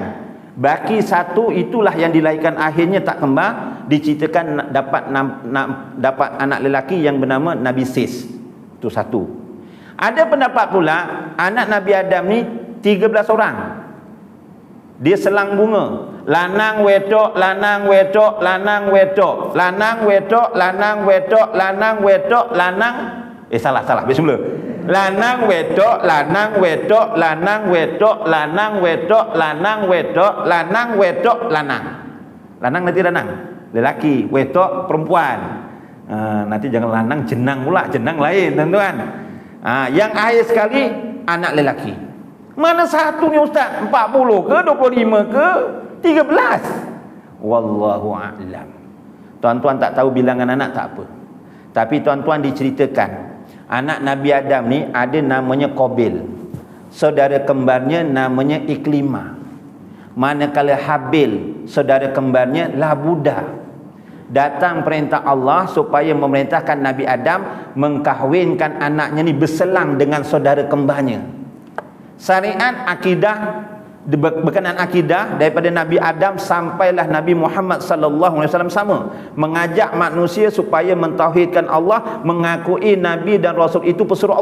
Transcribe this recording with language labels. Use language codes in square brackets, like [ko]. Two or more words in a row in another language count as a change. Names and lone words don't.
[ms] Baki satu itulah yang dilahirkan akhirnya tak kembar, diceritakan dapat anak lelaki yang bernama Nabi Sis. Itu satu. Ada pendapat pula anak Nabi Adam ni 13 orang. Dia selang bunga. [jv] Lanang wedok, lanang wedok, lanang wedok, lanang wedok, lanang wedok, lanang wedok, lanang salah bismillah. Lanang wedok, lanang wedok, lanang wedok, lanang wedok, lanang wedok, lanang wedok, lanang. [ms] Lanang nanti lanang, lelaki, wedok perempuan. Nanti jangan lanang jenang pula, jenang lain tuan-tuan. Yang akhir sekali anak lelaki. Mana satu ni Ustaz? 40 ke, 25 ke, 13? [ar] والله أعلم. [ms] Tuan-tuan tak tahu bilangan anak tak apa. Tapi tuan-tuan diceritakan anak Nabi Adam ni ada namanya Qabil. Saudara kembarnya namanya Iklimah. Manakala Habil, saudara kembarnya Labuda. Datang perintah Allah supaya memerintahkan Nabi Adam mengkahwinkan anaknya ni berselang dengan saudara kembarnya. Syariat akidah berkenaan akidah daripada Nabi Adam sampailah Nabi Muhammad [ar] صلى الله عليه وسلم [ms] sama, mengajak manusia supaya mentauhidkan Allah, mengakui nabi dan rasul itu pesuruh Allah.